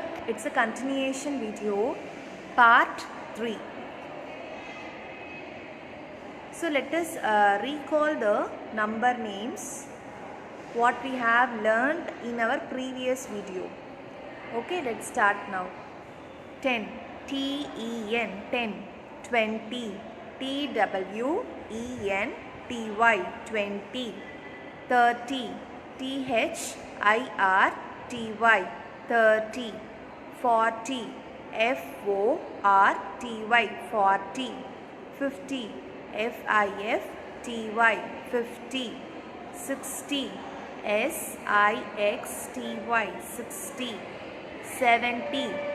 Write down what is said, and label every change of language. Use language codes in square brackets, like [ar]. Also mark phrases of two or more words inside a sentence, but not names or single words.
[en] It's a continuation video Part 3. So let us recall the number names what we have learned in our previous video. Okay, let's start now. 10, T-E-N, 10, 20, T-W-E-N-T-Y, 20, 30, T-H-I-R-T-Y, 30, 40, F-O-R-T-Y, 40, 50, F-I-F-T-Y, 50, 60, S-I-X-T-Y, 60, 70,